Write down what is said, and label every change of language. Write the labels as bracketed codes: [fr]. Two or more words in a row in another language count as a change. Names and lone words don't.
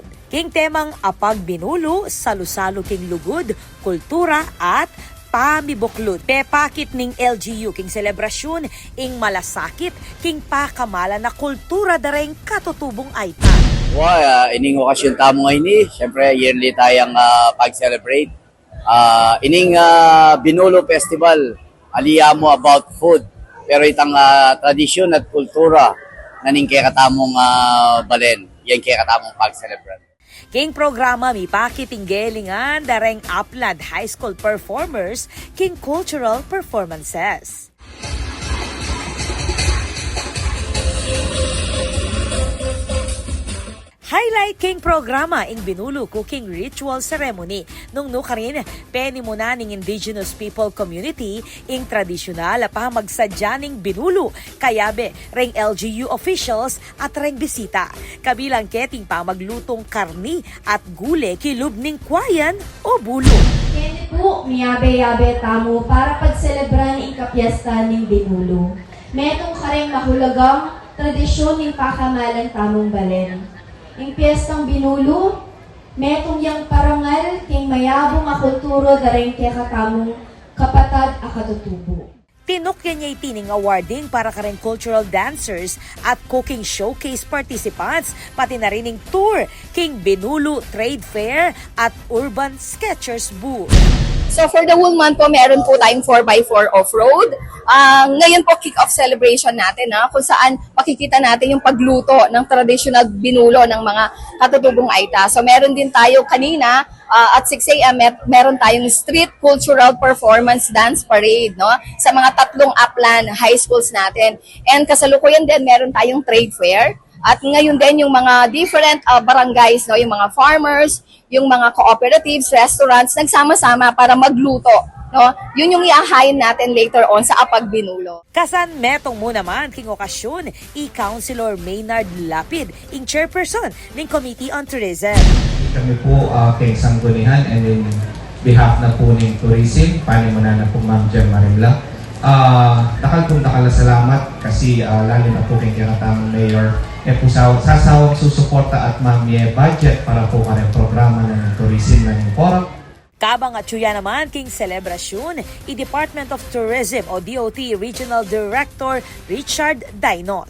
[pam] King temang apag Binulo, salu-salu king lugod, kultura at pamibuklod. Pepakit ning LGU king selebrasyon ing malasakit king pakamala na kultura dareng katutubong aita. Ining okasyon tamo ngayon siyempre yearly tayong pag-celebrate. Ining Binulo Festival, aliyamo [en] about food. [pam] Pero itang tradisyon at kultura na ning kaya katamong Balen, yan kaya katamong pag-celebrate. King programa mi pakitinggelingan dareng Upland High School performers king [en] cultural performances. [pam] Highlight king programa ing Binulu Cooking Ritual Ceremony nung nukarin peni muna ning [en] indigenous people community [pam] ing tradisyonal pa magsadyaning Binulu kayabe reng [en] LGU officials [pam] at reng bisita. Kabilang keting pa maglutong karni at gule kilub ning kwayan o bulo. Kaya po, miyabe-yabe tamo para pagselebran ing kapiesta ning Binulu. Metong kareng mahulagang tradisyon ning pakamalan tamong balen. Ing piyestang Binulu, metong yang parangal king mayabong a kulturo dareng kaya katamong kapatad a katutubo. Tinukyan niya itining awarding para kareng [en] cultural dancers [pam] at [en] cooking showcase participants, [pam] pati na rin ing tour king Binulu Trade Fair at Urban Sketchers Booth. [tl] So [en] for the whole month [tl] po, meron po tayong 4x4 off-road. Ngayon po, [en] kick-off celebration [tl] natin, kung saan makikita natin yung pagluto ng traditional binulo ng mga katutubong Aita. So meron din tayo kanina, at 6 a.m. meron tayong [en] street cultural performance dance parade [tl] sa mga 3 Upland high schools natin. And kasalukuyan din, meron tayong [en] trade fair. [tl] At ngayon din yung mga different barangays, yung mga farmers, yung mga cooperatives, restaurants, nagsama-sama para magluto. Yun yung iahayin natin [en] later on [tl] sa Apag Binulo. [pam] Kasan metong mo naman king okasyon, i-Councilor Maynard Lapid, ing chairperson ng Committee on Tourism. Kami po kay Sanggunihan [en] and in behalf [pam] na po ng tourism, panimuna na po Ma'am Jem Marimla. Dakal salamat kasi lalo na po kay kinatamang mayor po sasawang susuporta at mamye budget para po kanyang programa ng tourism ng Porok. Kabang at suya naman king selebrasyon, i-Department of Tourism o DOT Regional Director Richard Dainos.